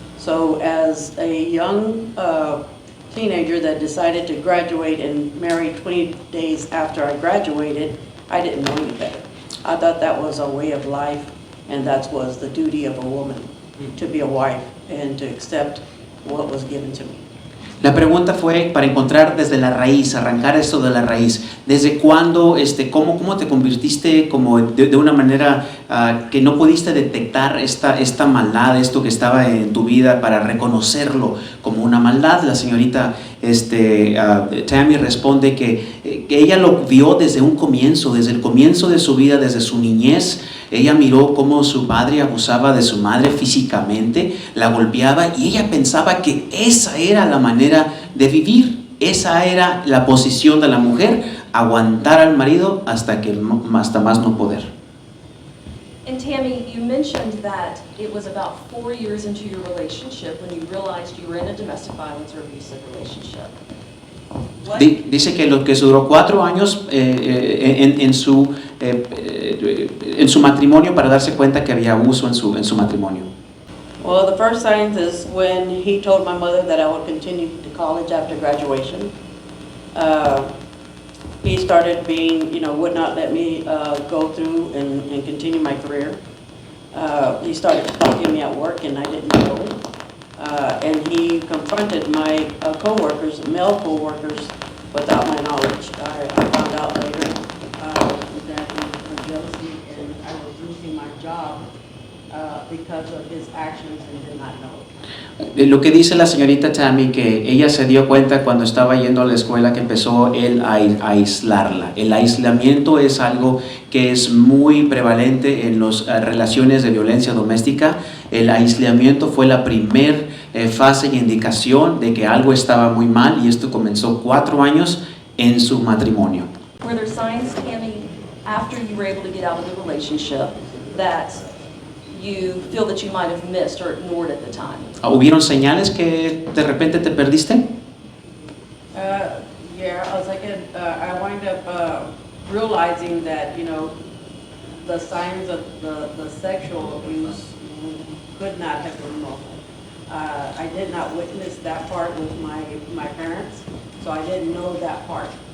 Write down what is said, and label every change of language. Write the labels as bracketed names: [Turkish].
[English] So as a young teenager that decided to graduate and marry 20 days after I graduated, I didn't know any better. I thought that was a way of life, and that was the duty of a woman, to be a wife and to accept what was given to me. [Spanish] La pregunta fue para encontrar desde la raíz, arrancar esto de la raíz. ¿Desde cuándo, cómo te convirtiste como de una manera que no pudiste detectar esta maldad, esto que estaba en tu vida para reconocerlo como una maldad? La señorita Tammy responde que ella lo vio desde un comienzo, desde el comienzo de su vida, desde su niñez. Ella miró cómo su padre abusaba de su madre físicamente, la golpeaba y ella pensaba que esa era la manera de vivir, esa era la posición de la mujer, aguantar al marido hasta más no poder. [English] And Tammy, you mentioned that it was about 4 years into your relationship when you realized you were in a domestic violence or abusive relationship. [Spanish] Dice que lo que duró 4 años en su matrimonio para darse cuenta que había abuso en su matrimonio. [English] Well, the first signs is when he told my mother that I would continue to college after graduation. He started being, would not let me go through and continue my career. He started stalking me at work and I didn't know. And he confronted my co-workers, male co-workers, without my knowledge. I found out later that he was jealousy and I was losing my job because of his actions and did not know. [Spanish] Lo que dice la señorita Tammy, que ella se dio cuenta cuando estaba yendo a la escuela que empezó él a aislarla. El aislamiento es algo que es muy prevalente en las relaciones de violencia doméstica. El aislamiento fue la primer fase y indicación de que algo estaba muy mal y esto comenzó 4 años en su matrimonio. [English] Were there signs, Tammy, after you were able to get out of the relationship that you feel that you might have missed or ignored at the time? [Spanish] ¿Hubieron señales que de repente te perdiste? [English] Yeah, I was like, I wind up realizing that, the signs of the sexual abuse could not have been normal. I did not witness that part with my parents, so I didn't know that part.